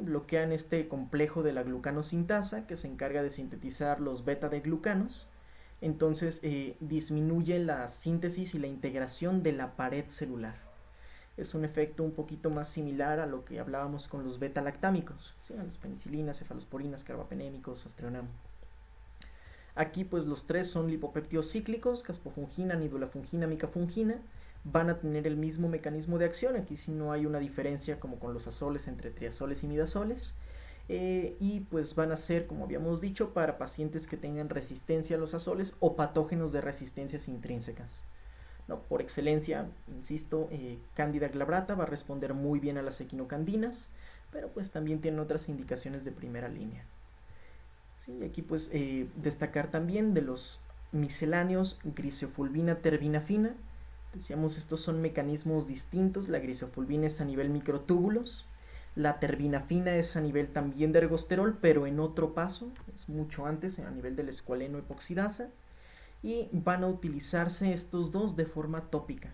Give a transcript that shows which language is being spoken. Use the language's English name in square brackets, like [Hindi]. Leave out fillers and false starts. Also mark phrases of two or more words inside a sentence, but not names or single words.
[Spanish] Bloquean este complejo de la glucanosintasa que se encarga de sintetizar los beta de glucanos. Entonces disminuye la síntesis y la integración de la pared celular. Es un efecto un poquito más similar a lo que hablábamos con los beta-lactámicos, ¿sí? A las penicilinas, cefalosporinas, carbapenémicos, aztreonam. Aquí pues los tres son lipopéptidos cíclicos, caspofungina, nidulafungina, micafungina, van a tener el mismo mecanismo de acción. Aquí sí no hay una diferencia como con los azoles entre triazoles y midazoles. Y pues van a ser, como habíamos dicho, para pacientes que tengan resistencia a los azoles o patógenos de resistencias intrínsecas. ¿No? Por excelencia, insisto, Candida glabrata va a responder muy bien a las equinocandinas, pero pues también tiene otras indicaciones de primera línea. ¿Sí? Aquí pues destacar también de los misceláneos Griseofulvina terbina fina. Decíamos, estos son mecanismos distintos. La griseofulvina es a nivel microtúbulos, la terbinafina es a nivel también de ergosterol, pero en otro paso, es mucho antes, a nivel del escualeno epoxidasa, y van a utilizarse estos dos de forma tópica.